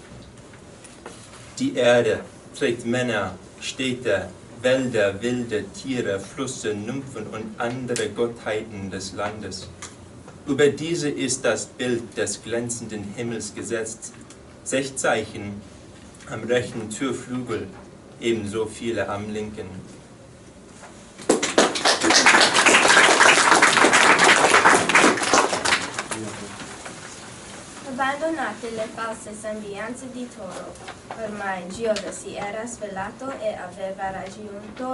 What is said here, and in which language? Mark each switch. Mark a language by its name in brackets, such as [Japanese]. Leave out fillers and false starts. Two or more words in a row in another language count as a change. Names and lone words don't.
[German] Die Erde trägt Männer, Städte, Wälder, wilde Tiere, Flüsse, Nymphen und andere Gottheiten des Landes. Über diese ist das Bild des glänzenden Himmels gesetzt, 6 Zeichen am rechten Türflügel, ebenso viele am linken. [Italian] Abbandonate le false sembianze di toro, ormai Giove si era svelato e aveva raggiunto